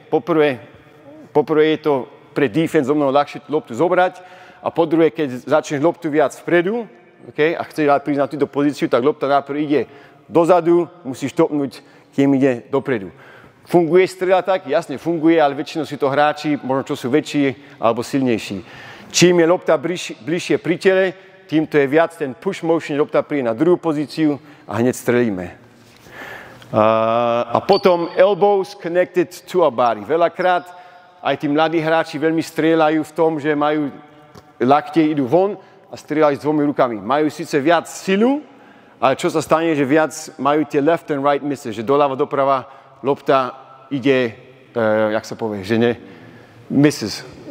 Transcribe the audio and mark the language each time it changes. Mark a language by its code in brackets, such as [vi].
[sk] Poprvé je to pre defense o mnoho ľahšie tú loptu zobrať a po druhé, keď začneš loptu viac vpredu, okay, a chceš prísť na túto pozíciu, tak lopta najprv ide dozadu, musíš topnúť, kým ide dopredu. Funguje strela tak? Jasne funguje, ale väčšinou sú to hráči, možno čo sú väčší alebo silnejší. Čím je lopta bližšie pri tele, tým to je viac ten push motion, lopta príde na druhú pozíciu a hneď strelíme. A potom [en] elbows connected to our body. [sk] Veľakrát aj tí mladí hráči veľmi strieľajú v tom, že majú lakte, idú von a strieľajú s dvomi rukami. Majú síce viac silu, ale čo sa stane, že viac majú tie [en] left and right misses, [sk] že doľava, doprava lopta ide, jak sa povie, že ne, misses.